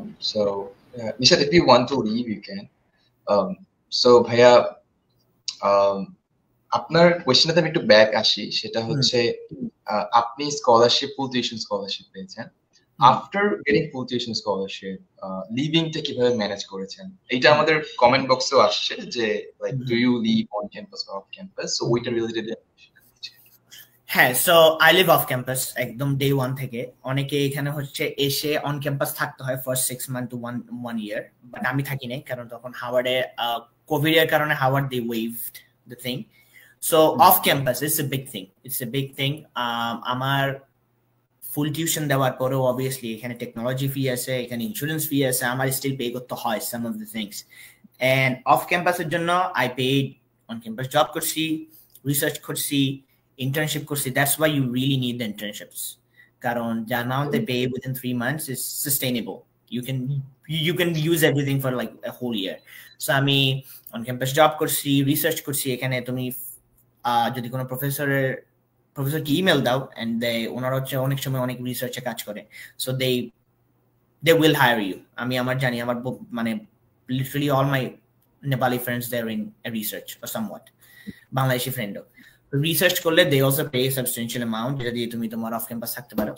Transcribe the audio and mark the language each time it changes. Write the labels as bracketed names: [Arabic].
[English] So, Nishad, if you want to leave, you can. [Bangla] So, Bhaiya, আপনার কোয়েশ্চেনটাতে আমি একটু back আসি, সেটা হচ্ছে আপনি স্কলারশিপ, ফুল টিউশন স্কলারশিপ পেয়েছেন। [English] after getting full tuition scholarship, [Bangla] লিভিংটা কিভাবে ম্যানেজ করেছেন? এটা আমাদের কমেন্ট বক্সেও আসছে যে [English] like do you live on campus or off campus, [Bangla] so ওইটা রিলেটেড। হ্যাঁ, [English] so I live off campus [Bangla] একদম ডে 1 থেকে। অনেকে এখানে হচ্ছে এসে অন ক্যাম্পাস থাকতে হয় first 6 month two 1 year, but আমি থাকি নাই কারণ তখন হাওয়ার্ডে কোভিড এর কারণে Howard [English] They waived the thing. So off campus it's a big thing. [Bangla] আমার ফুল টিউশন দেওয়ার পরেও অবভিয়াসলি এখানে টেকনোলজি ফি আছে, এখানে ইন্স্যুরেন্স ফি আছে, আমার স্টিল পে করতে হয় [English] Some of the things. [Bangla] End of ক্যাম্পাসের জন্য I paid, on campus job করছি, রিসার্চ করছি, internship করছি। [English] That's why you really need the internships, কারণ the amount they pay within 3 months is sustainable. You can use everything for like a whole year. [Bangla] So আমি on campus job করছি, research করছি। এখানে তুমি যদি কোনো প্রফেসরকে ইমেল দাও and ওনারা হচ্ছে অনেক সময় অনেক রিসার্চে কাজ করে, [English] so they will hire you. [Bangla] আমি আমার জানি আমার মানে [English] literally all my Nepali friends they're in a research or somewhat, [Bangla] Bangladeshi ফ্রেন্ডও research করলে [English] they also pay substantial amount, [Bangla] যেটা দিয়ে তুমি তোমার অফ ক্যাম্পাস থাকতে পারো।